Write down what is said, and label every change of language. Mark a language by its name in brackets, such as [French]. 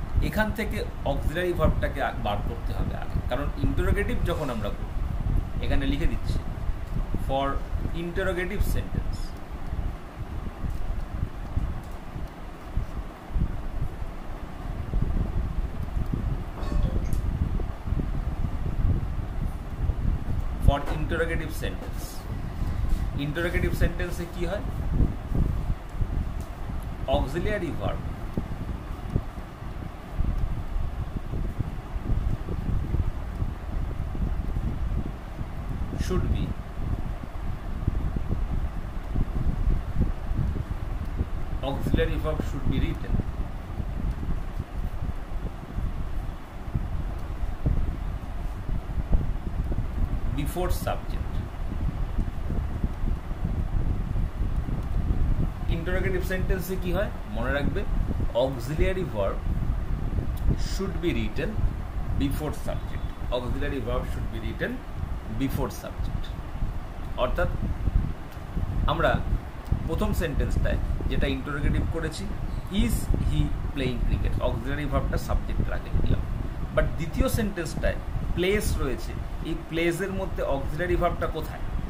[Bangla] এখান থেকে অক্সিলারি ভার্বটাকে বার করতে হবে আগে, কারণ ইন্টারোগেটিভ যখন আমরা করব, এখানে লিখে দিচ্ছি [English] For interrogative sentence for interrogative sentence. [Bangla] Interrogative সেন্টেন্সে কি হয়? [English] Auxiliary verb should be auxiliary verb should be written before subject. Interrogative সেন্টেন্সে কি হয় মনে রাখবে? Auxiliary verb should be written before subject. auxiliary verb should be written before subject. [Bangla] অর্থাৎ আমরা প্রথম সেন্টেন্সটায় যেটা ইন্টারোগেটিভ করেছি, [English] is he playing cricket, [Bangla] auxiliary ভার্বটা সাবজেক্টের আগে দিলাম। বাট দ্বিতীয় সেন্টেন্সটায় প্লেস রয়েছে, এই প্লেসের মধ্যে অক্সিলিয়ারি ভার্বটা কোথায়?